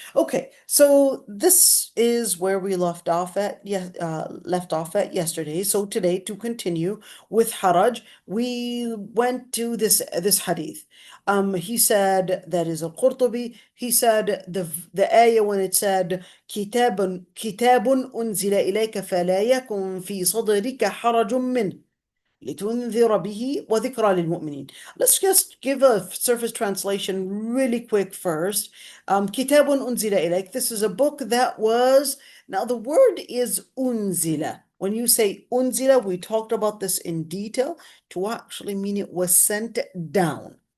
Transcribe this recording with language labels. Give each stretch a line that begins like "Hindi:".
English: Okay, so this is where we left off at yesterday. So today, to continue with Haraj, we went to this hadith. He said, that is al-Qurtubi, he said the ayah when it said
Arabic: كتاب أنزل إليك فلا يكن في صدرك حرج منه لتنذر به وذكرى للمؤمنين.
English: Let's just give a surface translation really quick first.
Arabic: كتاب أنزل إليك,
English: this is a book that was, now the word is أنزل. When you say أنزل, we talked about this in detail, to actually mean it was sent down.